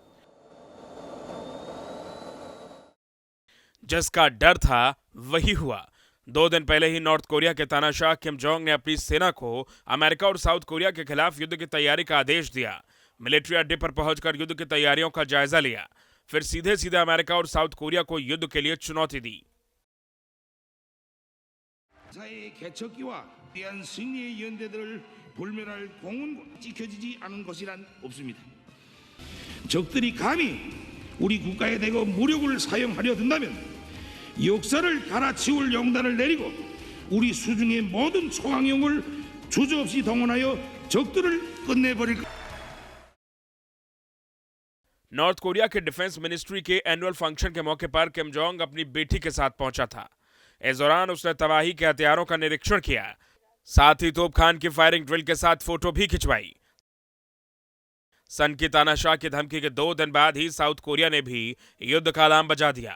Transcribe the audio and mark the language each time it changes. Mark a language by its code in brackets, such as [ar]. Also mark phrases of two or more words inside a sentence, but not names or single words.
[hi] जिसका डर था वही हुआ। 2 दिन पहले ही नॉर्थ कोरिया के तानाशाह किम जोंग ने अपनी सेना को अमेरिका और साउथ कोरिया के खिलाफ युद्ध की तैयारी का आदेश दिया। मिलिट्री अड्डे पर पहुंचकर युद्ध की तैयारियों का जायजा लिया, फिर सीधे सीधे अमेरिका और साउथ कोरिया को युद्ध के लिए चुनौती दी। [ko] 적들이 감히 우리 국가에 대고 무력을 사용하려 든다면 역사를 갈아치울 영단을 내리고 우리 수중의 모든 초강용을 주저없이 동원하여 적들을 끝내버릴। [hi] नॉर्थ कोरिया के डिफेंस मिनिस्ट्री के एनुअल फंक्शन के मौके पर किम जोंग अपनी बेटी के साथ पहुंचा था। इस दौरान उसने तबाही के हथियारों का निरीक्षण किया, साथ ही तोपखान की फायरिंग ड्रिल के साथ फोटो भी खिंचवाई। सनकी तानाशाह की धमकी के 2 दिन बाद ही साउथ कोरिया ने भी युद्ध का अलार्म बजा दिया।